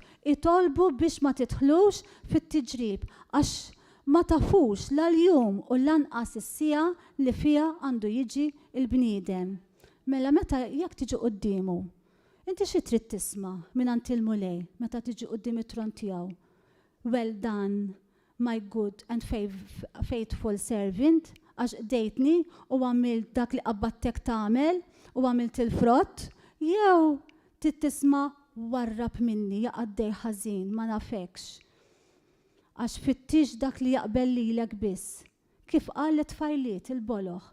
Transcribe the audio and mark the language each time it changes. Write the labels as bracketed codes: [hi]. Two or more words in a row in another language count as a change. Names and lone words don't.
[mt] Itolbu biex ma tidħlux fit-tiġrib għax ma tafux l-jum u lanqas is-sija li fiha għandu jiġi l-bniedem. Mela meta jekk tiġi quddiemu, inti xi trid tisma' mingħand il-mulej meta tiġi quddiem it-tron tiegħu. [en] Well done, my good and faithful servant. [mt] Għax dejtni u għamilt dak li qabbattek tagħmel u għamilt il-frott, jew tisma' warrab minni jaqaddej ħażin ma nafekx. Għax fittix dak li jaqbel lilek biss. Kif qalet tfajliet il-boloħ.